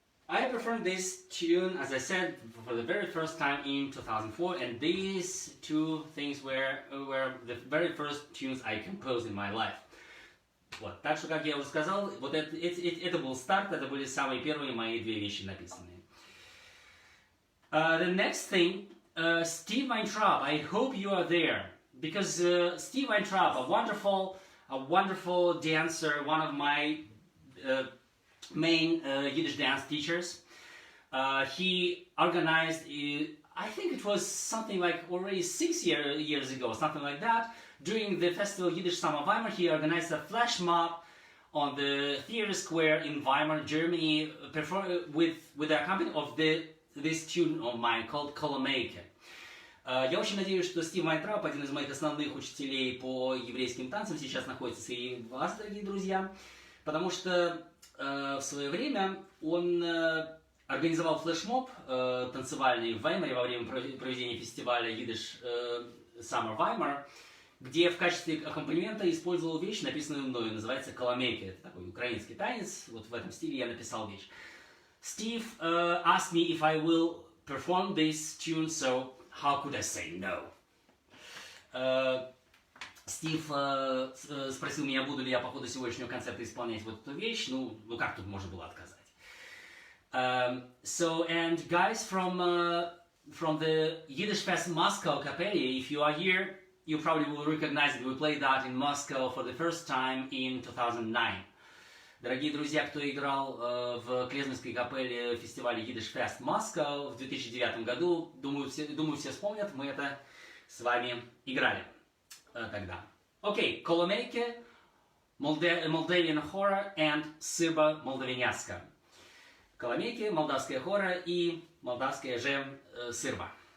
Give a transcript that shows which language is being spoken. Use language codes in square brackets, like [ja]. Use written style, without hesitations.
[en] I performed this tune, as I said, for the very first time in 2004, and these two things were the very first tunes I composed in my life. [ru] Вот, так что, как я уже сказал, вот это был старт, это были самые первые мои две вещи написанные. [en] The next thing, Steve Weintraub, I hope you are there, because Steve Weintraub, a wonderful dancer, one of my main Yiddish dance teachers. He organized, I think it was something like already 6 years ago, something like that. During the festival Yiddish Summer Weimar, he organized a flash mob on the theater square in Weimar, Germany, with the accompaniment of this tune of mine called Kolomeyke. [ru] Я очень надеюсь, что Стив Вайнтрап, один из моих основных учителей по еврейским танцам, сейчас находится среди вас, дорогие друзья, потому что в свое время он организовал флешмоб танцевальный в Ваймаре во время проведения фестиваля Yiddish Summer Weimar, где в качестве аккомпанемента использовал вещь, написанную мною, называется «Коломейка». Это такой украинский танец, вот в этом стиле я написал вещь. [en] Steve asked me if I will perform this tune, so how could I say no? [ru] Стив спросил меня, буду ли я по ходу сегодняшнего концерта исполнять вот эту вещь. Ну как тут можно было отказать? [en] So, and guys from the Yiddish Fest Moscow Kapelle, if you are here, you probably will recognize that we played that in Moscow for the first time in 2009. [ru] Дорогие друзья, кто играл в Клезминской капелле фестиваля Yiddish Fest Moscow в 2009 году, думаю, все вспомнят, мы это с вами играли тогда. [en] Окей, Kolomeyke, Moldavian Hora and Sirba Молдавиняцка. [ru] Kolomeyke, молдавская хора и молдавская же сырба.